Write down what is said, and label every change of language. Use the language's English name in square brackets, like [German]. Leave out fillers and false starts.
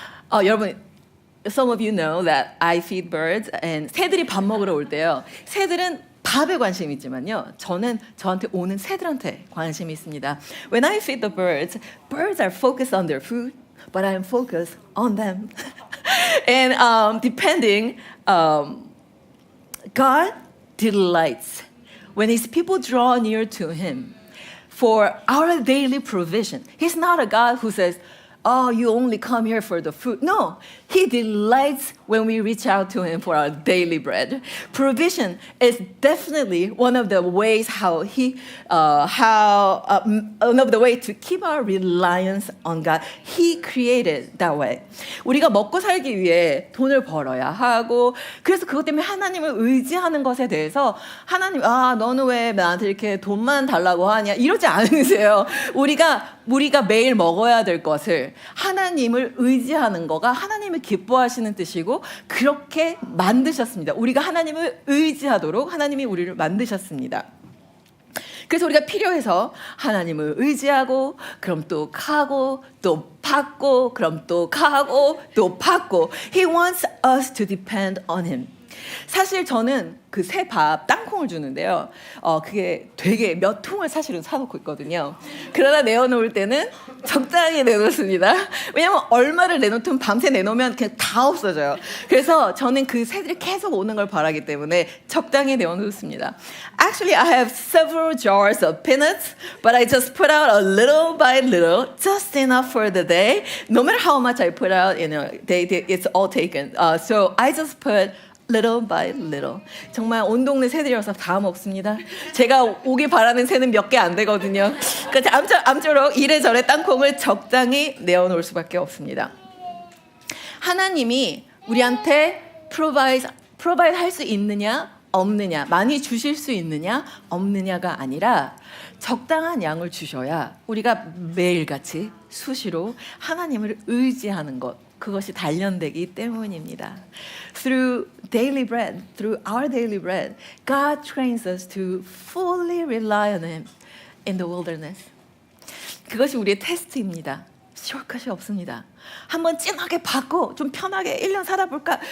[Korean] 여러분 [English] some of you know that I feed birds and [Korean] 새들이 밥 먹으러 올 때요. 새들은 밥에 관심이 있지만요. 저는 저한테 오는 새들한테 관심이 있습니다. [English] When I feed the birds are focused on their food, but I am focused on them. And depending, God delights when His people draw near to Him for our daily provision. He's not a God who says, you only come here for the food. No, He delights when we reach out to Him for our daily bread. Provision is definitely one of the ways one of the ways to keep our reliance on God. He created that way. [Korean] 우리가 먹고 살기 위해 돈을 벌어야 하고, 그래서 그것 때문에 하나님을 의지하는 것에 대해서 하나님, 너는 왜 나한테 이렇게 돈만 달라고 하냐? 이러지 않으세요. 우리가 매일 먹어야 될 것을 하나님을 의지하는 거가 하나님을 기뻐하시는 뜻이고 그렇게 만드셨습니다. 우리가 하나님을 의지하도록 하나님이 우리를 만드셨습니다. 그래서 우리가 필요해서 하나님을 의지하고 그럼 또 가고 또 받고 그럼 또 가고 또 받고 [English] He wants us to depend on Him. [Korean] 사실 저는 그 새 밥 땅콩을 주는데요. 그게 되게 몇 통을 사실은 사놓고 있거든요. 그러다 내어놓을 때는 적당히 내놓습니다. 왜냐면 얼마를 내놓든 밤새 내놓으면 그냥 다 없어져요. 그래서 저는 그 새들이 계속 오는 걸 바라기 때문에 적당히 내어놓습니다. [English] Actually, I have several jars of peanuts, but I just put out a little by little, just enough for the day. No matter how much I put out, it's all taken. So I just put little by little. [Korean] 정말 온 동네 새들이어서 다 먹습니다. 제가 오길 바라는 새는 몇 개 안 되거든요. 그러니까 암쪼록 이래저래 땅콩을 적당히 내어놓을 수밖에 없습니다. 하나님이 우리한테 provide 할 수 있느냐 없느냐, 많이 주실 수 있느냐 없느냐가 아니라 적당한 양을 주셔야 우리가 매일같이 수시로 하나님을 의지하는 것, 그것이 단련되기 때문입니다. [English] Through our daily bread, God trains us to fully rely on Him in the wilderness. [Korean] 그것이 우리의 테스트입니다. 숏컷이 없습니다. 한번 찐하게 받고 좀 편하게 1년 살아볼까?